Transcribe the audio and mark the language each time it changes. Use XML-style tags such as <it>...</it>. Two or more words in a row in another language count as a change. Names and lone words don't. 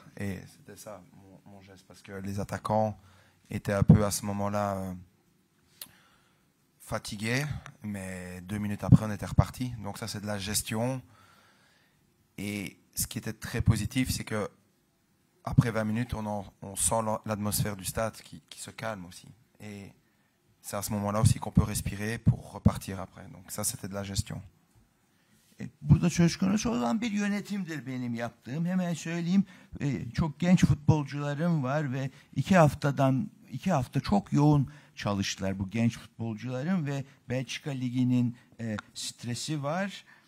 <fr>Et c'était ça mon geste, parce que les attaquants étaient un peu à ce moment-là fatigués, mais 2 minutes après, on était reparti. Donc ça, c'est de la gestion. Et ce qui était très positif, c'est que après 20 minutes, on sent l'atmosphère du stade qui se calme aussi. Et c'est à ce moment-là aussi qu'on peut respirer pour repartir après. Donc ça, c'était de la gestion.</fr> <tr>Burada söz konusu olan bir yönetimdir benim yaptığım. Hemen söyleyeyim, çok genç futbolcularım var ve 2 haftadan 2 hafta çok yoğun çalıştılar bu genç futbolcuların ve Belçika Ligi'nin stresi var.</tr>